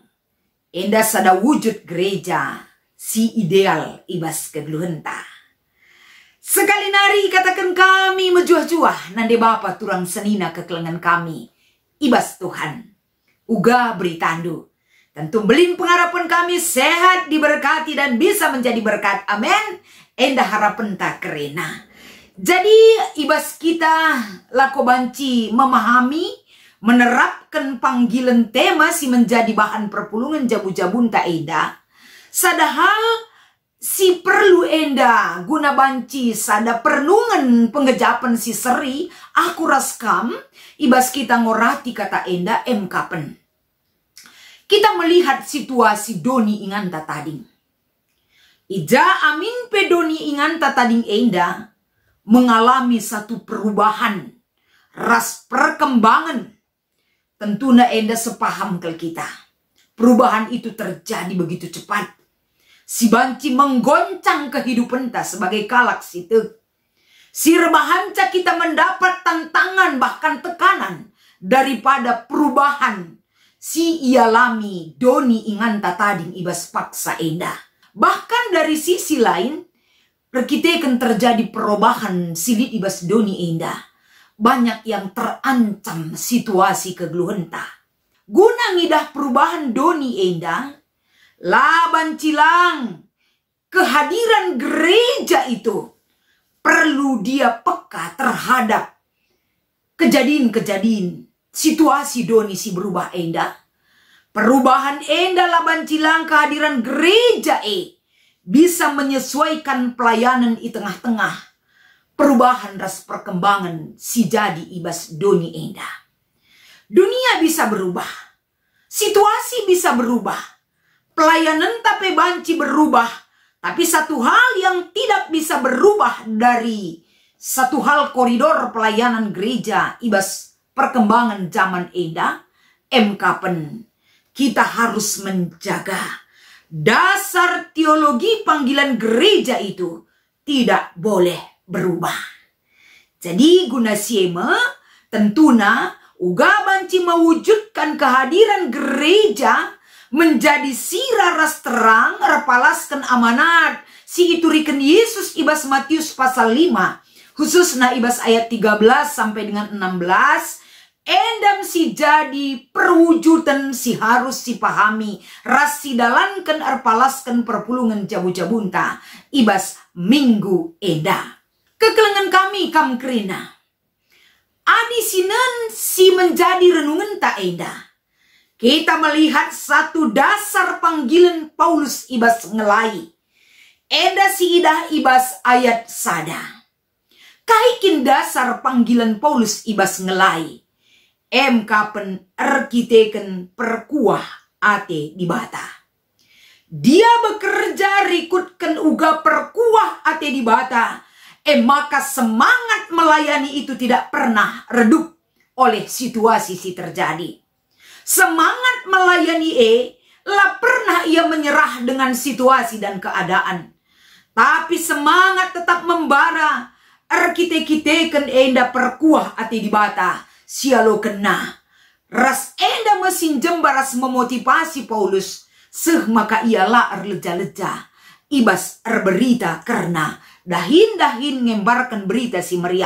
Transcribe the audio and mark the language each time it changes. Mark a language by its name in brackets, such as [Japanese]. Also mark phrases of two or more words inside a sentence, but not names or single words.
[Batak Karo] Enda sada wujud gereja si ideal ibas kegeluhenta. Sekali nari katakan kami mejuah-juah nande Bapa turang senina kekelengan kami ibas Tuhan. Uga beritandu. Tentu belin pengharapan kami sehat, [Indonesian] diberkati dan bisa menjadi berkat. Amin. [Batak Karo] Endah harapan tak kerena. Jadi ibas kita lako banci [Indonesian] memahami, menerapkan panggilan tema [Batak Karo] si menjadi bahan perpulungan jabu-jabun tak enda. Sadahal si perlu enda guna banci sada pernungan penggejapan si seri aku raskam ibas kita ngorati kata enda kapen. [Indonesian] Kita melihat situasi [Batak Karo] Doni inganta tading. Ija amin pe Doni inganta tading enda [Indonesian] mengalami satu perubahan, [Batak Karo] ras perkembangan. [Indonesian] Tentunya enda sepaham ke kita. Perubahan itu terjadi begitu cepat. Si banci menggoncang kehidupan ta sebagai kalak situ. Si rebahanca kita mendapat tantangan bahkan tekanan daripada perubahan si ialami Doni inganta tading ibas paksa enda. Bahkan dari sisi lain, [Batak Karo] perkitekan terjadi perubahan silit ibas Doni enda. [Indonesian] Banyak yang terancam situasi kegeluhenta. [Batak Karo] Guna ngidah perubahan doni enda, laban cilang [Indonesian] kehadiran gereja itu perlu dia peka terhadap kejadian-kejadian situasi doni si berubah enda. Perubahan enda laban cilang kehadiran gereja bisa menyesuaikan pelayanan di tengah-tengah perubahan ras perkembangan si jadi ibas doni enda. Dunia bisa berubah, situasi bisa berubah, pelayanan tapi banci berubah, tapi satu hal yang tidak bisa berubah dari satu hal koridor pelayanan gereja ibas perkembangan zaman enda, MKpen kita harus menjaga dasar teologi panggilan gereja itu tidak boleh berubah. [Batak Karo] Jadi guna siema tentuna uga banci [Indonesian] mewujudkan kehadiran gereja menjadi [Batak Karo] sira ras terang repalaskan amanat si ituriken Yesus ibas Matius pasal 5 khususna ibas ayat 13 [Indonesian] sampai dengan [Batak Karo] 16 endam si jadi perwujudan si harus si pahami ras si dalankan erpalaskan perpulungan jabu-jabunta ibas minggu enda. Kekelengan kami kamkrina adi sinan si menjadi renungan tak enda. [Indonesian] Kita melihat satu dasar panggilan Paulus [Batak Karo] ibas ngelai. Eda si idah ibas ayat sada. Kaikin dasar panggilan Paulus ibas ngelai. MKpen erkiteken perkuah ate di bata. [Indonesian] Dia bekerja [Batak Karo] rikutkan uga perkuah ate di bata. [Indonesian] Maka semangat melayani itu tidak pernah redup oleh situasi si terjadi. Semangat melayani lah pernah ia menyerah dengan situasi dan keadaan. Tapi semangat tetap membara. [Batak Karo] Erkite-kiteken enda perkuah ati di bata. Sialo kena. Ras enda mesin jembaras memotivasi Paulus. Maka ialah erleja-leja. Ibas erberita karena dahin-dahin ngembarkan berita si meriah.